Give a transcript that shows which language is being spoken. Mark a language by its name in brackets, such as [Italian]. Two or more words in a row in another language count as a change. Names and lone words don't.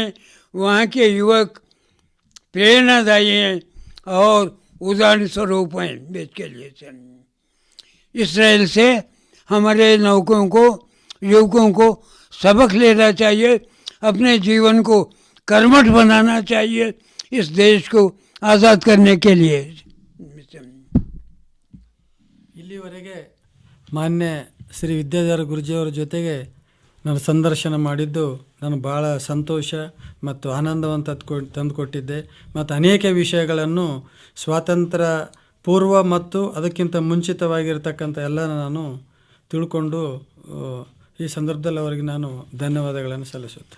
[Hindi] वहाँ के युवक प्रेरणादायी हैं और उदाहरण स्वरूप हैं देश के लिए। इसराइल से हमारे नौकों को, युवकों को सबक लेना चाहिए, अपने जीवन को कर्मठ बनाना चाहिए इस देश को आज़ाद करने के लिए। [Kannada] ಇಲ್ಲಿವರೆಗೆ ಮಾನ್ಯ ಶ್ರೀ ವಿದ್ಯಾಧರ ಗುರೂಜಿಯವರ ಜೊತೆಗೆ ನಾನು ಸಂದರ್ಶನ ಮಾಡಿದ್ದು ನಾನು ಭಾಳ ಸಂತೋಷ ಮತ್ತು ಆನಂದವನ್ನು ತಂದುಕೊಟ್ಟಿದ್ದೆ ಮತ್ತು ಅನೇಕ ವಿಷಯಗಳನ್ನು ಸ್ವಾತಂತ್ರ್ಯ ಪೂರ್ವ ಮತ್ತು ಅದಕ್ಕಿಂತ ಮುಂಚಿತವಾಗಿರ್ತಕ್ಕಂಥ ಎಲ್ಲ ನಾನು ತಿಳ್ಕೊಂಡು ಈ ಸಂದರ್ಭದಲ್ಲಿ ಅವರಿಗೆ ನಾನು ಧನ್ಯವಾದಗಳನ್ನು ಸಲ್ಲಿಸುತ್ತೇನೆ.